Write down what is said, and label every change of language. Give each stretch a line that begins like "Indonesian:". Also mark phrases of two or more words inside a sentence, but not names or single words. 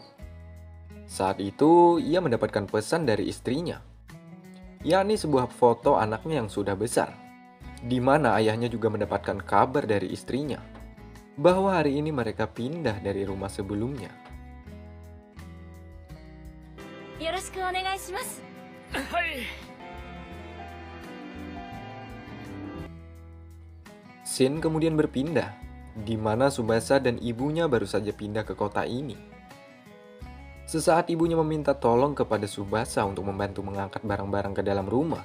Indonesian: Saat itu, ia mendapatkan pesan dari istrinya, yakni sebuah foto anaknya yang sudah besar, di mana ayahnya juga mendapatkan kabar dari istrinya, bahwa hari ini mereka pindah dari rumah sebelumnya.
Japanese: よろしくお願いします
Indonesian: Scene kemudian berpindah, di mana Tsubasa dan ibunya baru saja pindah ke kota ini. Sesaat ibunya meminta tolong kepada Tsubasa untuk membantu mengangkat barang-barang ke dalam rumah.